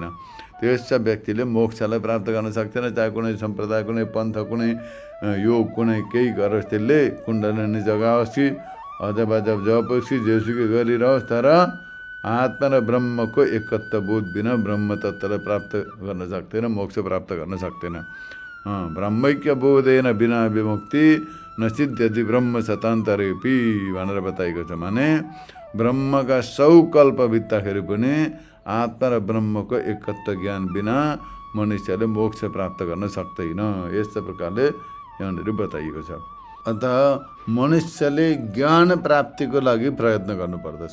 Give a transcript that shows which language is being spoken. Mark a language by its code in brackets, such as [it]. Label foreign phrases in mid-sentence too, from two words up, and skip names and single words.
[ne] त्यस व्यक्तिले मोक्षलाई प्राप्त गर्न सक्दैन। चाहे कुनै सम्प्रदाय, कुनै पन्थ, कुनै योग, कुनै केही गरोस्, त्यसले कुण्डलिनी जगाओस् कि अथवा जपोस् कि जेसुकै गरिरहोस्, तर आत्मा र ब्रह्मको एकत्व बोध बिना ब्रह्म तत्त्वलाई प्राप्त गर्न सक्दैन, मोक्ष प्राप्त गर्न सक्दैन। [sa] ब्रह्मैक्य बोधेन बिना विमुक्ति न सिद्ध्यति ब्रह्म शतान्तरेपि [ne] भनेर बताएको छ। माने ब्रह्मका 100 कल्प बित्दाखेरि पनि आत्मा र ब्रह्मको एकत्व ज्ञान बिना मनुष्यले मोक्ष प्राप्त गर्न सक्दैन। यस्तो प्रकारले यहाँनिर बताइएको छ। अतः मनुष्यले ज्ञान प्राप्तिको लागि प्रयत्न गर्नुपर्दछ।